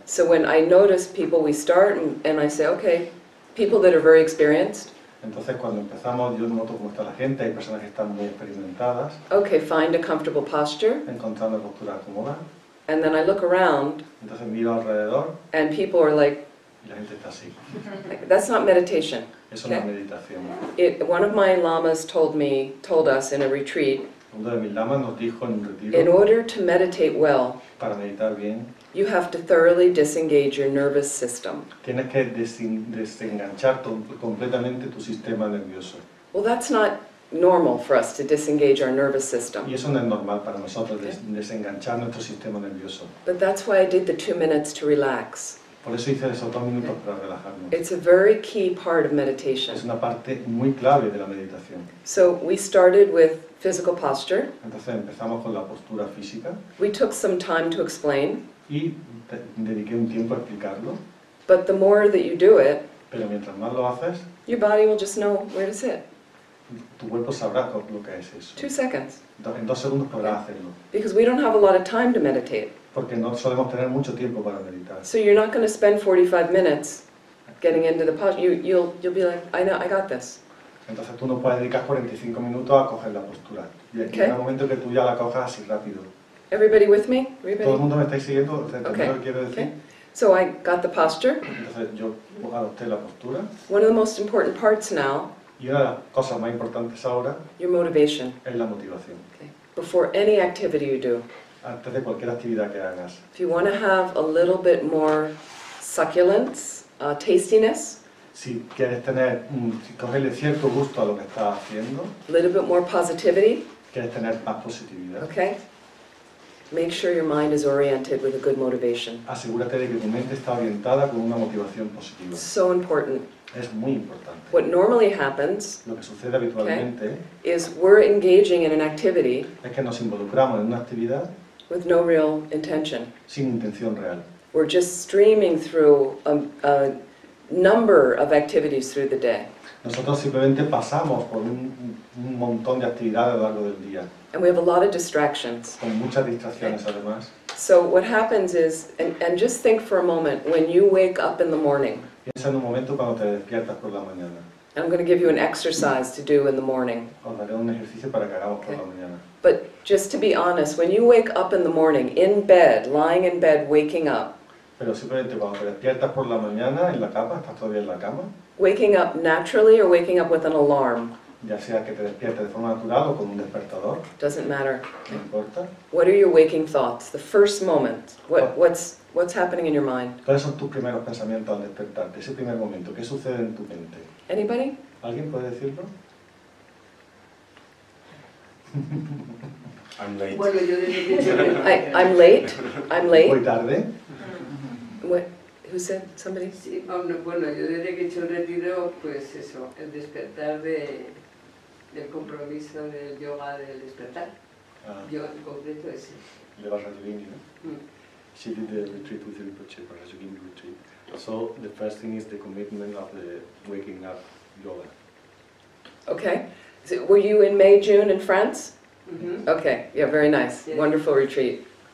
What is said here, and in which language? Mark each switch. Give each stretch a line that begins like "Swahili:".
English: So when I notice people, we start and I say, okay, people that are very experienced,
Spanish: Entonces cuando empezamos yo noto cómo está la gente, hay personas que están muy experimentadas,
English: okay, find a comfortable posture,
Spanish: encontrando postura cómoda,
English: and then I look around
Spanish: entonces miro alrededor
English: and people are like,
Spanish: y la gente está así.
English: that's not meditation.
Spanish: Eso no es
English: Okay.
Spanish: meditación.
English: One of my lamas told us in a retreat,
Spanish: Uno de mis lamas nos dijo en un
English: in
Spanish: retiro,
English: order to meditate well,
Spanish: para meditar bien,
English: you have to thoroughly disengage your nervous system.
Spanish: tienes que desenganchar completamente tu sistema nervioso.
English: Well, that's not normal for us to disengage our nervous system.
Spanish: Y eso no es normal para nosotros, desenganchar nuestro sistema nervioso.
English: But that's why I did the 2 minutes to relax.
Spanish: Por eso hice esos 2 minutos para relajarnos.
English: It's a very key part of meditation.
Spanish: Es una parte muy clave de la meditación.
English: So we started with physical posture.
Spanish: Entonces empezamos con la postura física
English: We took some time to explain,
Spanish: y dediqué un tiempo a explicarlo,
English: but the more that you do it,
Spanish: pero mientras más lo haces,
English: your body will just know where to sit.
Spanish: tu cuerpo sabrá lo que es eso.
English: 2 seconds.
Spanish: En 2 segundos podrás hacerlo,
English: Because we don't have a lot of time to meditate.
Spanish: porque no solemos tener mucho tiempo para meditar.
English: So you're not going to spend 45 minutes getting into the posture. You'll be like, I know, I got this.
Spanish: Entonces tú no puedes dedicar 45 minutos a coger la postura. Y aquí
English: Okay.
Spanish: llega un momento que tú ya la cojas así rápido.
English: Everybody with me?
Spanish: ¿Todo el
English: Everybody?
Spanish: mundo me estáis siguiendo? ¿Entendéis
English: Okay.
Spanish: lo que quiero decir?
English: Okay. So I got the posture.
Spanish: Entonces yo adopté la postura.
English: One of the most important parts now,
Spanish: Y una de las cosas más importantes ahora
English: your motivation.
Spanish: es la motivación.
English: Okay. Before any activity you do,
Spanish: Antes de cualquier actividad que hagas.
English: if you want to have a little bit more succulence, tastiness,
Spanish: Si quieres si cogerle cierto gusto a lo que estás haciendo,
English: a little bit more positivity,
Spanish: quieres tener más positividad,
English: okay? Make sure your mind is oriented with a good motivation.
Spanish: asegúrate de que tu mente está orientada con una motivación positiva.
English: So important.
Spanish: Es muy importante.
English: What normally happens
Spanish: Lo que sucede habitualmente
English: is we're engaging in an activity
Spanish: es que nos involucramos en una actividad
English: with no real intention.
Spanish: sin intención real.
English: We're just streaming through a number of activities through the day.
Spanish: Nosotros simplemente pasamos por un montón de actividades a lo largo del día,
English: And we have a lot of distractions.
Spanish: con muchas distracciones además.
English: So what happens is, and just think for a moment, when you wake up in the morning,
Spanish: Piensa en un momento cuando te despiertas por la mañana.
English: I'm going to give you an exercise to do in the morning.
Spanish: Os daré un ejercicio para que hagamos por la mañana.
English: But just to be honest, when you wake up in the morning, in bed, lying in bed, waking up
Spanish: Cuando te despiertas por la mañana en la cama, estás todavía en la cama,
English: waking up naturally or waking up with an alarm,
Spanish: ya sea que te despiertes de forma natural o con un despertador,
English: doesn't matter.
Spanish: no importa.
English: What are your waking thoughts? The first moment. What's happening in your mind?
Spanish: ¿Cuáles son tus primeros pensamientos al despertarte? Ese primer momento, ¿qué sucede en tu mente?
English: Anybody?
Spanish: ¿Alguien puede decirlo?
English: I'm late.
Spanish: Bueno, yo desde que
English: I'm late. I'm
Spanish: Muy
English: late.
Spanish: tarde.
English: What? Who said? Somebody?
Spanish: Sí, bueno, yo desde que he hecho el retiro, pues eso, el despertar del compromiso del yoga del despertar. Yo en concreto ese. Lleva Rajogini, ¿no?
English: She did the retreat with Rinpoche, for Rajogini retreat. So the first thing is the commitment of the waking up yoga. Okay. So were you in May, June in France? Mhm. Okay. Yeah, very nice. Yes. Wonderful retreat.